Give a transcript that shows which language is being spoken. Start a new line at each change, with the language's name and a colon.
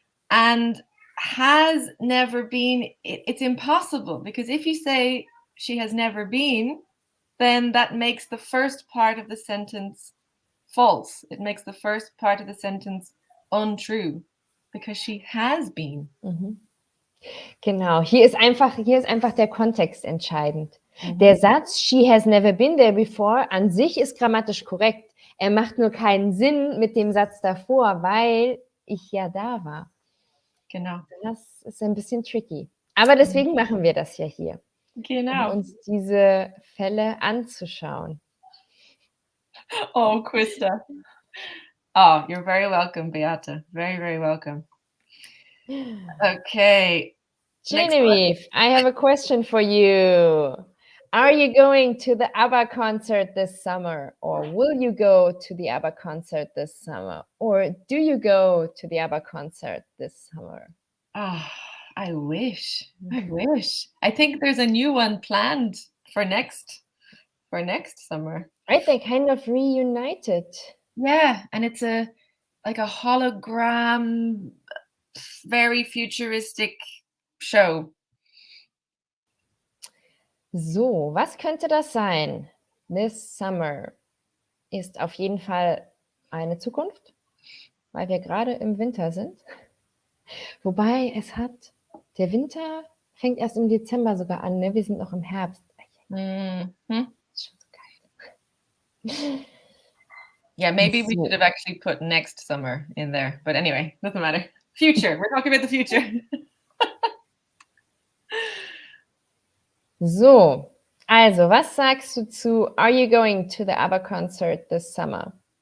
English: And has never been, it's impossible because if you say she has never been, then that makes the first part of the sentence false. It makes the first part of the sentence untrue because she has been.
German: Genau, hier ist einfach der Kontext entscheidend. Der Satz, she has never been there before, an sich ist grammatisch korrekt. Er macht nur keinen Sinn mit dem Satz davor, weil ich ja da war. Genau. Das ist ein bisschen tricky. Aber deswegen machen wir das ja hier. Genau. Um uns diese Fälle anzuschauen. Oh, Krista.
English: Oh, you're very welcome, Beate. Very, very welcome. Okay. Genevieve, I have a question for you. Are you going to the ABBA concert this summer? Or will you go to the ABBA concert this summer? Or do you go to the ABBA concert this summer? Oh, I wish. I wish. I think there's a new one planned for next summer. Right, they kind of reunited. Yeah, and it's like a hologram, very futuristic show.
German: So, was könnte das sein? This summer ist auf jeden Fall eine Zukunft, weil wir gerade im Winter sind. Wobei der Winter fängt erst im Dezember sogar an, ne? Wir sind noch im Herbst. Ist schon so kalt.
English: Yeah, maybe we should have actually put next summer in there. But anyway, doesn't matter. Future. We're talking about the future.
German: So, also, was sagst du zu Are you going to the ABBA concert this summer?